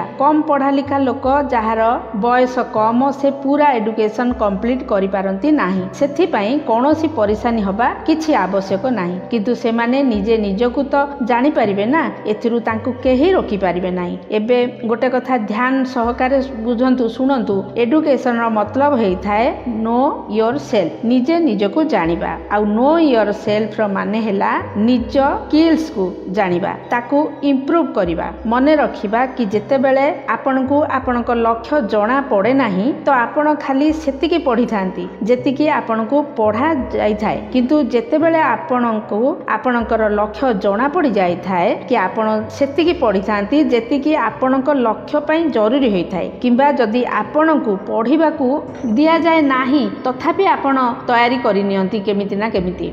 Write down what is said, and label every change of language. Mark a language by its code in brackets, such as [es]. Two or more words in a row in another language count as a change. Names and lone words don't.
[or] କମ ପଢ଼ା ଲେଖା ଲୋକ ଯାହାର ବୟସ କମ ସେ ପୂରା [en] education complete [or] କରି ପାରନ୍ତି ନାହିଁ। ସେଥି ପାଇଁ କୌଣସି ପରେଶାନି ହେବା କିଛି ଆବଶ୍ୟକ ନାହିଁ କିନ୍ତୁ ସେ ମାନେ ନିଜେ ନିଜକୁ ତ ଜାଣି ପାରିବେ ନା, ଏଥିରୁ ତାଙ୍କୁ କେହି ରୋକି ପାରିବେ ନାହିଁ। ଏବେ ଗୋଟେ କଥା ଧ୍ୟାନ ସହକାରେ ବୁଝନ୍ତୁ ଶୁଣନ୍ତୁ। ଏଡୁକେସନ ର ମତଲବ ହୋଇ ଥାଏ [en] know your self, [or] ନିଜେ ନିଜକୁ ଜାଣିବା। ଆଉ [en] know your self [or] ର ମାନେ ହେଲା ନିଜ ସ୍କିଲ୍ସ କୁ ଜାଣିବା, ତାକୁ ଇମ୍ପ୍ରୁଭ କରିବା। ମନେ ରଖିବା କି ଯେତେବେଳେ ଆପଣଙ୍କୁ ଆପଣଙ୍କ ଲକ୍ଷ୍ୟ ଜଣା ପଡ଼େ ନାହିଁ ତ ଆପଣ ଖାଲି ସେତିକି ପଢ଼ି ଥାଆନ୍ତି ଯେତିକି ଆପଣଙ୍କୁ ପଢ଼ା ଯାଇ ଥାଏ କିନ୍ତୁ ଯେତେବେଳେ ଆପଣଙ୍କୁ ଆପଣଙ୍କର ଲକ୍ଷ୍ୟ ଜଣା ପଡ଼ି ଯାଇ ଥାଏ କି ଆପଣ ସେତିକି ପଢ଼ି ଥାଆନ୍ତି ଯେତିକି ଆପଣଙ୍କ ଲକ୍ଷ୍ୟ ପାଇଁ ଜରୁରୀ ହୋଇ ଥାଏ କିମ୍ବା ଯଦି ଆପଣଙ୍କୁ ପଢ଼ିବାକୁ ଦିଆ ଯାଏ ନାହିଁ ତଥାପି ଆପଣ ତିଆରି କରି ନିଅନ୍ତି କେମିତି ନା କେମିତି।